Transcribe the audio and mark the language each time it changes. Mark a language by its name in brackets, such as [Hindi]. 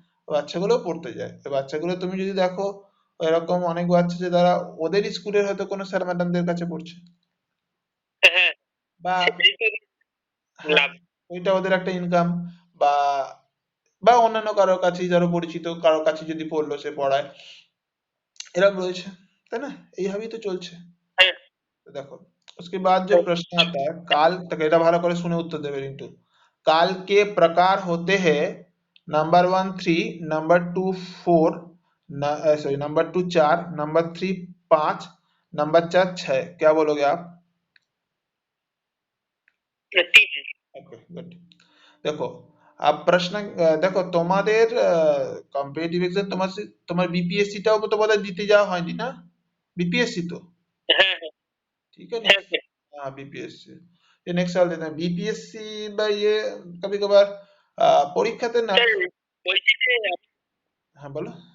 [Bangla] ওই বাচ্চাগুলোও পড়তে যায়। ওই বাচ্চাগুলো তুমি যদি দেখো, এরকম অনেক বাচ্চা যে তারা ওদের স্কুলের হয়তো কোনো স্যার ম্যাডামদের কাছে পড়ছে, হ্যাঁ, বা হ্যাঁ, ওইটা ওদের একটা ইনকাম, বা বা অন্যান্য কারোর কাছে, যারা পরিচিত কারোর কাছে যদি পড়লো, সে পড়ায়, এরকম রয়েছে, তাই না? এইভাবেই তো চলছে। [Hindi] तो देखो, उसके बाद जो प्रश्न आता है काल तक, [Bangla] এটা ভালো করে শুনে উত্তর দেবে রিন্टू। [Hindi] काल के प्रकार होते हैं, number 1 3, number 2 4, sorry number 2 4, number 3 5, number 4 6, क्या बोलोगे आप? Okay good. [Bangla] দেখো, প্রশ্ন, দেখো তোমাদের কম্পিটিটিভ এক্সাম, তোমার বিপিএসসি টাও তো বোধহয় দিতে যাওয়া হয়নি না? বিপিএসসি তো, [Hindi] ठीक है नेक्स्ट, हाँ बीपीएससी, ये नेक्स्ट साल देना बीपीएससी। [Bangla] বা [Hindi] ये कभी कभार [Bangla] পরীক্ষাতে না, হ্যাঁ বলো।